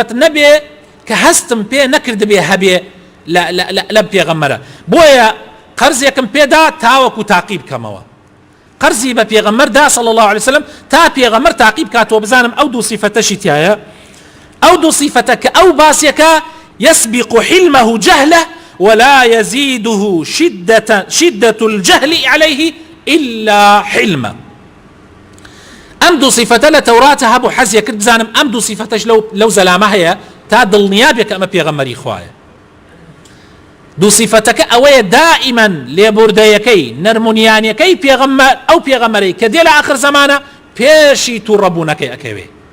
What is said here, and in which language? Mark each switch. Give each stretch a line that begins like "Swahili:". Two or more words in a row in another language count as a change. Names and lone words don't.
Central Kurdish: دوو صیفەت نەبێ کە هەستم پێ نەکرد بێ هەبێ لە پێغەمبەرە. بۆیە قەرزێکم پێدا تاوەکو تاقی بکەمەوە. قەرزی بە پێغەمبەردا
Arabic: صلی الله عليه وسلم
Central Kurdish: تا پێغەمبەر تاقی بکاتەوە بزانم ئەو دوو صیفەتەشی تایە. ئەو دوو صیفەتە کە ئەو باسیەکە
Arabic: يسبق حلمه جهله ولا يزيده شدة الجهل عليه إلا حلما.
Central Kurdish: ئەم دوو صیفەتە لە تەوراتە هەبوو حەزیە کرد بزانم ئەم دوو صیفەتەش لەو زەلامە هەیە تا دڵنیابێت کە ئەمە پێغەمبەری خوایە. دوو صیفەتەکە ئەوەیە دائیمەن لێبوردەیەکەی نەرمونیانیەکەی پێغەمبەر ئەو پێغەمبەرەی کە دێ لە ئاخر زەمانە پێشی تووڕەبوونەکەی ئەکەوێ.